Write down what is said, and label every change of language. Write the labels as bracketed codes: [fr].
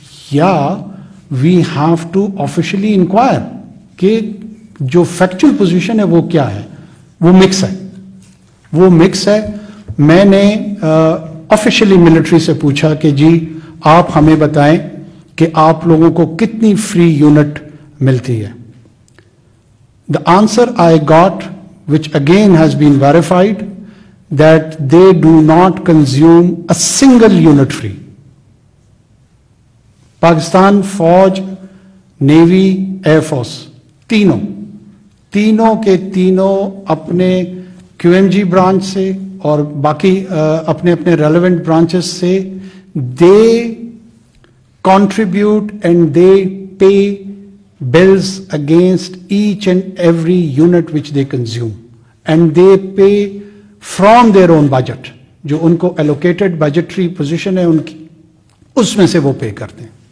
[ur] یا [en] we have to officially enquire [ur] کہ جو فیکچوئل پوزیشن ہے وہ کیا ہے. وہ مکس ہے. میں نے آفیشلی ملٹری سے پوچھا کہ جی آپ ہمیں بتائیں کہ آپ لوگوں کو کتنی فری یونٹ ملتی ہے. [en] The answer I got, which again has been verified, that they do not consume a single unit free. [ur] Pakistan فوج، نیوی، ایئر فورس، تینوں کے اپنے کیو ایم جی برانچ سے اور باقی اپنے ریلیونٹ برانچز سے [en] they contribute and they pay bills against each and every unit which they consume, and they pay from their own budget. [ur] جو ان کو allocated budgetary position ہے ان کی، اس میں سے وہ پے کرتے ہیں.